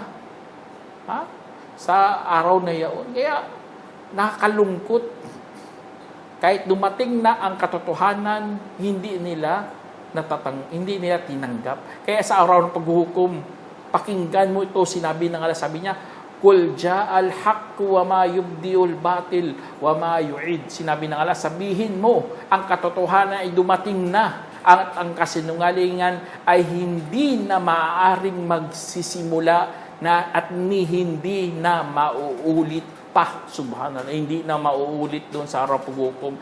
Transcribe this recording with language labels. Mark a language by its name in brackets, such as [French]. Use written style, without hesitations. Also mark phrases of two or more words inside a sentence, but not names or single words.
[Filipino] Ha? Sa araw na yaon. Kaya nakakalungkot. Kahit dumating na ang katotohanan, hindi nila tinanggap. Kaya sa araw ng paghuhukom, pakinggan mo ito, sinabi ng Allah, sabi niya, [Arabic] قل جاء الحق وما يبدئ الباطل وما يعيد. [Filipino] Sinabi ng Allah, sabihin mo, ang katotohanan ay dumating na, at ang kasinungalingan ay hindi na maaaring magsisimula na at hindi na mauulit pa. Subhanallah, hindi na mauulit doon sa araw paghukom.